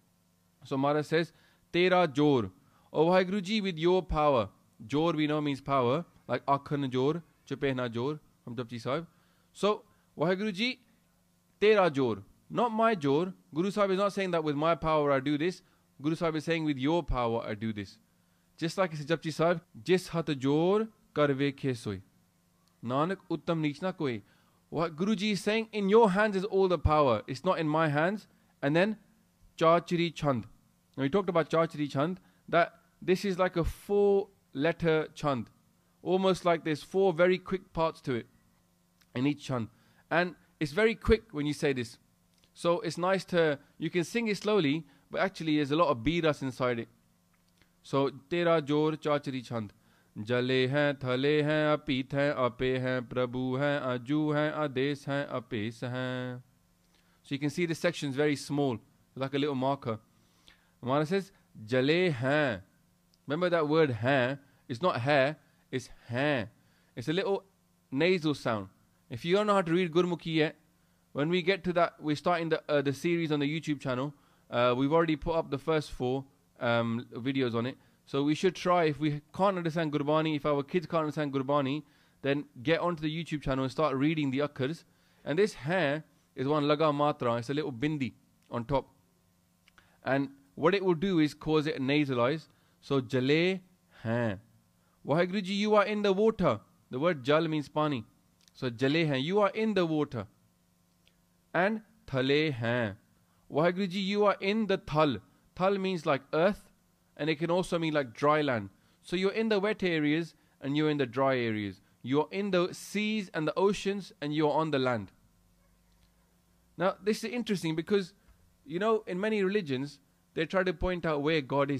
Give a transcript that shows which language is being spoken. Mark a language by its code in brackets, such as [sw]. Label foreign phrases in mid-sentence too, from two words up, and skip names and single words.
[en] So Maharaj says, [pa] Tera Jor. O Waheguruji, [en] with your power. Jor we know means power, like [pa] ਆਖਣਿ ਜੋਰੁ, ਚੁਪੈਨਹ ਜੋਰੁ, [en] from Japji Sahib. So, Waheguruji, [pa] ਤੇਰਾ ਜੋਰ. [en] Not my Jor. Guru Sahib is not saying that with my power I do this. Guru Sahib is saying with your power I do this. Just like it's Japji Sahib, [pa] ਜਿਸੁ ਹਥਿ ਜੋਰੁ ਕਰਿਵੇਖੈ ਸੋਇ. ਨਾਨਕ ਉਤਮੁ ਨੀਚੁ ਨ ਕੋਇ. [en] What Guruji is saying, in your hands is all the power. It's not in my hands. And then, Chachri Chand. Now we talked about Chachri Chand, that this is like a 4-letter chand. Almost like there's 4 very quick parts to it in each chand. And it's very quick when you say this. So it's nice to, you can sing it slowly, but actually there's a lot of biras inside it. So, [pa] ਤੇਰਾ ਜੋਰ ਚਾਚਰੀ ਛੰਦ. ਜਲੇ ਹੈਂ, ਥਲੇ ਹੈਂ, ਅਭੀਤ ਹੈਂ, ਅਭੇ ਹੈਂ, ਪ੍ਰਭੂ ਹੈਂ, ਅਜੂ ਹੈਂ, ਅਦੇਸ ਹੈਂ, ਅਭੇਸ ਹੈਂ. [en] So you can see the section's very small, like a little marker. Maharaj says, [pa] ਜਲੇ ਹੈਂ. [en] Remember that word hain, it's not hair, it's hain. It's a little nasal sound. If you don't know how to read Gurmukhi yet, when we get to that, we're starting the series on the YouTube channel. We've already put up the first 4 videos on it. So we should try, if we can't understand Gurbani, if our kids can't understand Gurbani, then get onto the YouTube channel and start reading the akkars. And this hair is one [pa] ਲਗਾ ਮਾਤਰਾ, [en] it's a little bindi on top. And what it will do is cause it nasalize. [pa] So ਜਲੇ ਹੈਂ. [en] Waheguruji, you are in the water. The word jal means pani. So [pa] ਜਲੇ ਹੈਂ, [en] you are in the water. [pa] And thale hain. Waheguru Ji, [en] you are in the thal. Thal means like earth, and it can also mean like dry land. So you're in the wet areas and you're in the dry areas. You're in the seas and the oceans and you're on the land. Now, this is interesting because, you know, in many religions, they try to point out where God is.